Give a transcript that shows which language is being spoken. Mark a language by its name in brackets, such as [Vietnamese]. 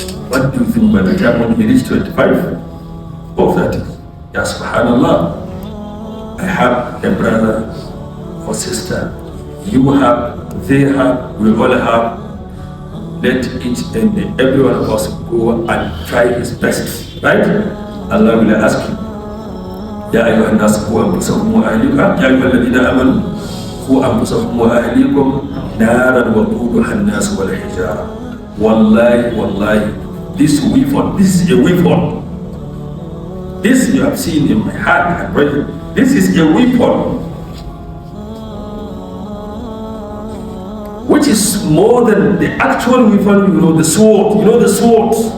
[English] What do you think by the time when he reaches 25 of that? Ya subhanallah. I have a brother or sister, you have, they have, we all have. Let each and every one of us go and try his best, right? Allah will ask you, [Arabic] يا أيها الناس قوا أنفسكم وأهليكم يا أيها الذين آمنوا قوا أنفسكم وأهليكم نارا وقودها الناس والحجارة. [English] Wallahi, this weapon, this is a weapon. This you have seen in my hand, right? This is a weapon which is more than the actual weapon, the sword. The sword.